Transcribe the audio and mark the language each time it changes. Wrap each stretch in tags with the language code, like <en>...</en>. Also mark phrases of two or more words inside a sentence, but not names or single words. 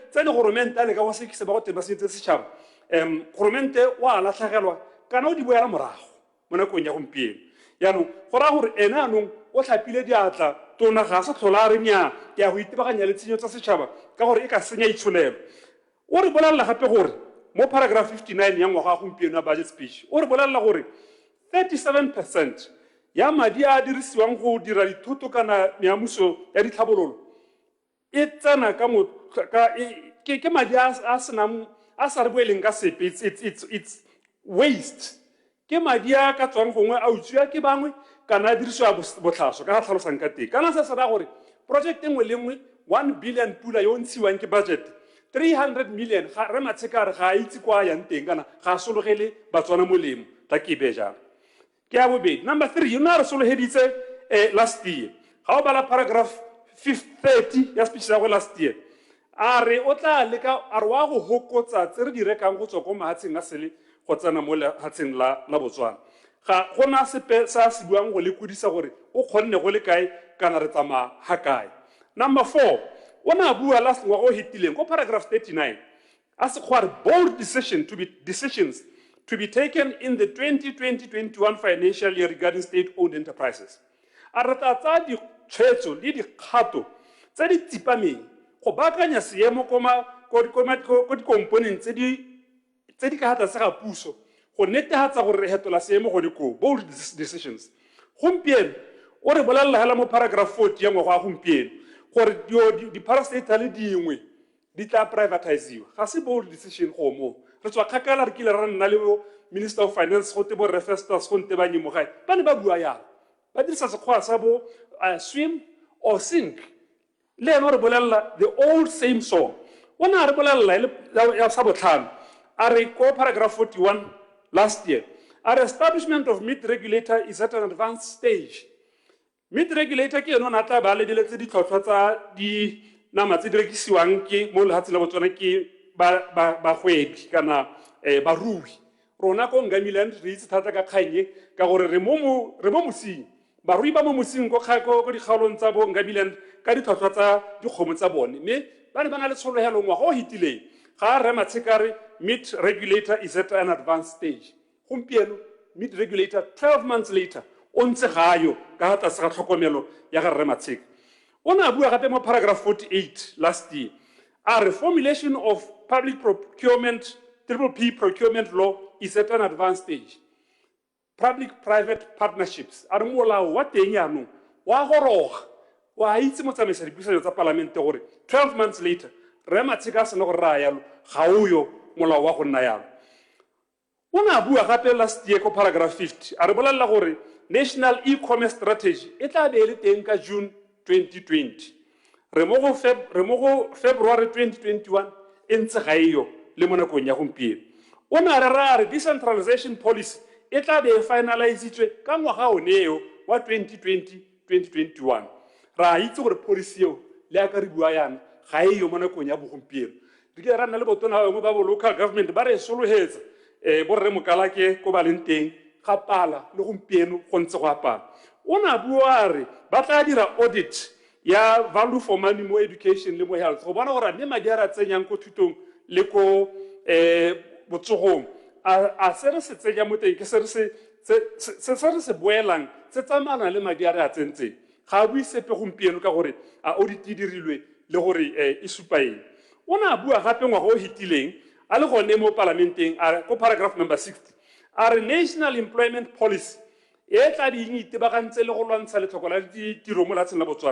<tn>le goromente a le ka go sekise ba go teng ba senyetse setšhaba goromente wa latlhegelwa kana o di boela morago mo nakong ya gompieno yaanong go raya gore ene anong o tlhapile diatla tona ga se tlhola a re nnyaa ke ya go itebaganya le tshenyo tsa setšhaba ka gore e ka senya itsholelo o re bolelela gape gore mo paragraph 59 ya ngwaga a gompieno ya</tn> <en>budget speech</en> <tn>o re bolelela gore 37% ya madi a dirisiwang go dira dithoto kana meamuso ya ditlhabololo e tsena ke madi a senang a sa re boeleng ka sepe</tn> <en>it's waste</en> <tn>ke madi a ka tswang gongwe a utswiwa ke bangwe kana a dirisiwa botlhaswa ka ga tlhalosang ka teng kana se se raya gore project engwe le nngwe 1 billion pula yo ntshiwang ke budget 300 million ga re matsheka re ga a itse kwa yang teng kana ga a sologele Batswana molemo tla ke be jang ke ya bobedi number 3 yona re sologeditse</tn> <en>last year</en> <tn>ga o bala paragraph 30 ya speech ya go</tn> <en>last year</en> <tn>a re o tla leka a re wa go hokotsa tse re di rekang go tswa ko mahatsheng a sele go tsena mo lehatsheng la Botswana ga gona sepe sa se buang go le kudisa gore o kgonne go le kae kana re tsamaya ha kae number 4 ona bua last ngwaga o hitileng ko paragraph 39 a se khware</tn> <en>bold decisions to be taken in the 2020-21 financial year regarding state-owned enterprises</en> <tn>a re tsa di tshwetso le dikgato tse di tsipameng go baakanya seemo ko di-component tse di ka gatla se ga puso go netehatsa gore re hetola seemo go diko</tn> <en>bold decisions</en> <tn>gompieno o re bolelela hela mo paragraph 40 ya ngwaga a gompieno gore di-parastatal le dingwe di tla privatiziwa ga se bold decision go mo re tswa kgakala re kile ra nna le</tn> <en>minister of finance</en> <tn>go te bo Refestus go nte ba nyemo gae ba ne ba bua yana ba dirisa sekgwa sa bo</tn> <en>swim or sink</en> <tn>le ena re bolelela</tn> <en>the old same song</en> <tn>ona re bolelela ya sa botlhano a re ko paragraph 41</tn> <en>last year our establishment of meat regulator is at an advanced stage meat regulator</en> <tn>ke yona na tla ba le diletse di tlhotlhwa tsa di nama tse di rekisiwang ke mo lehatsheng la Botswana ke ba hwebi kana barui rona ko Ngamiland re itse thata ka kganye ka gore re mo mosing barui ba mo mosing ko di kgaolong tsa bo Ngamiland ka di tlhotlhwa tsa dikgomo tsa bone mme ba ne ba na le tsholohelo ngwaga o hitileng ga re Matshekare</tn> <en>meat regulator is at an advanced stage</en> <tn>gompieno</tn> <en>meat regulator 12 months later</en> <tn>o ntse gayo ka tlase ga tlhokomelo ya ga Rre Matshekare o ne a bua gape mo paragraph 48</tn> <en>last year</en> <tn>a re</tn> <en>formulation of public procurement P procurement law is at an advanced stage public-private partnerships</en> <tn>a re molao wa teng yaanong wa goroga wa itse motsamaisa dipuisano tsa palamente gore</tn> <en>12 months later</en> <tn>Rre Matshekare a sena gore raya yalo ga o yo molao wa go nna yalo o ne a bua gape</tn> <en>last year</en> <tn>ko paragraph 50 a re bolelela gore</tn> <en>national e-commerce strategy</en> <tn>e tla be e le teng ka June 2020 re mo go February 2021 e ntse ga eyo le mo nakong ya gompieno o ne a re</tn> <en>decentralization policy</en> <tn>e tla be e finalizitswe ka ngwaga oneo wa 2020-2021 ra itse gore policy eo le aka re bua yana ga eyo mo nakong ya bogompieno re ke ra nna le botona bangwe ba bo</tn> <en>local government</en> <tn>ba re solohetsa borre Mokalake ko ba leng teng ga pala le gompieno go ntse go apala o ne a bua re ba tla dira audit ya</tn> <en>value for money</en> <tn>mo education le mo health go bona gore mme madi a re a tsenyang ko thutong le ko botsogong a se re se tsenya mo teng ke se re se boelang se tsamana le madi a re a tsentseng ga a bue sepe gompieno ka gore a audit e dirilwe le gore e supa eng o ne a bua gape ngwaga o hitileng a le gone mo parlamenteng ko</tn> <en>paragraph number</en> <tn>60 a re</tn> <en>national employment policy</en> <tn>e tla ding itebagantse le go lwantsha letlhoko la ditiro mo latsheng la Botswana</tn>